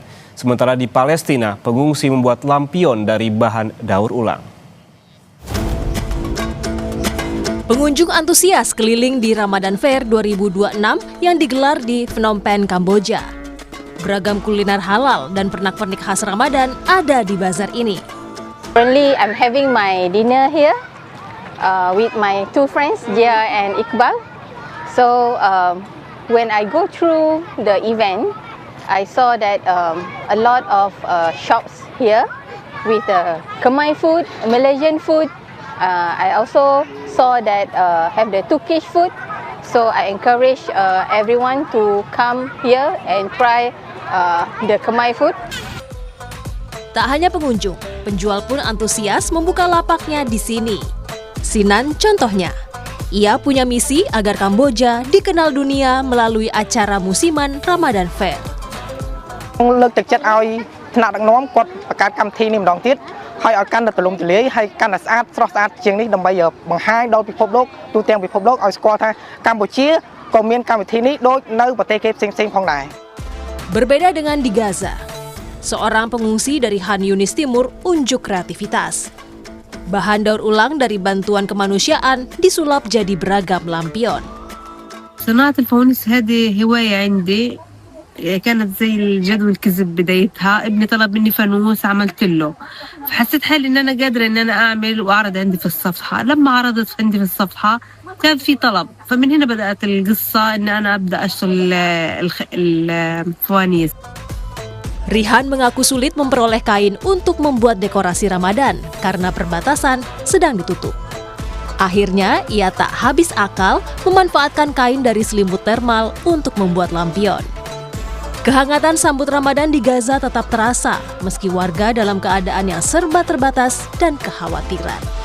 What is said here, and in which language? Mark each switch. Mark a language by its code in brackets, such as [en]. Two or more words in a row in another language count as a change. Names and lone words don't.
[id] Sementara di Palestina, pengungsi membuat lampion dari bahan daur ulang. Pengunjung antusias keliling di Ramadan Fair 2026 yang digelar di Phnom Penh, Kamboja. Beragam kuliner halal dan pernak-pernik khas Ramadan ada di bazar ini. [en] Currently, I'm having my dinner here with my two friends, Jia and Iqbal. So when I go through the event, I saw that a lot of shops here with Khmer food, Malaysian food. I also saw that have the Turkish food. So I encourage everyone to come here and try the Khmer food. [id] Tak hanya pengunjung, penjual pun antusias membuka lapaknya di sini. Sinan contohnya. Ia punya misi agar Kamboja dikenal dunia melalui acara musiman Ramadan Fair. [km] លើកទឹកចិត្តឲ្យថ្នាក់ដឹកនាំគាត់បង្កើតកម្មវិធីនេះម្ដងទៀតហើយឲ្យកាន់តែទូលំទូលាយហើយកាន់តែស្អាតស្រស់ស្អាតជាងនេះដើម្បីបង្ហាញដល់ពិភពលោកទូទាំងពិភពលោកឲ្យស្គាល់ថាកម្ពុជាក៏មានកម្មវិធីនេះដូចនៅប្រទេសគេផ្សេងៗផងដែរ [id] Berbeda dengan di Gaza, seorang pengungsi dari Han Yunis Timur unjuk kreativitas. Bahan daur ulang dari bantuan kemanusiaan disulap jadi beragam lampion. [ar] صناعة الفوانيس هذه هواية عندي كانت زي الجد والكذب بدايتها ابني طلب مني فانوس عملت له فحسيت حالي ان انا قادرة ان انا اعمل واعرض عندي في الصفحة لما عرضت عندي في الصفحة كان في طلب فمن هنا بدأت القصة ان انا ابدأ اشتغل الفوانيس. [id] Rihan mengaku sulit memperoleh kain untuk membuat dekorasi Ramadan karena perbatasan sedang ditutup. Akhirnya, ia tak habis akal memanfaatkan kain dari selimut thermal untuk membuat lampion. Kehangatan sambut Ramadan di Gaza tetap terasa, meski warga dalam keadaan yang serba terbatas dan kekhawatiran.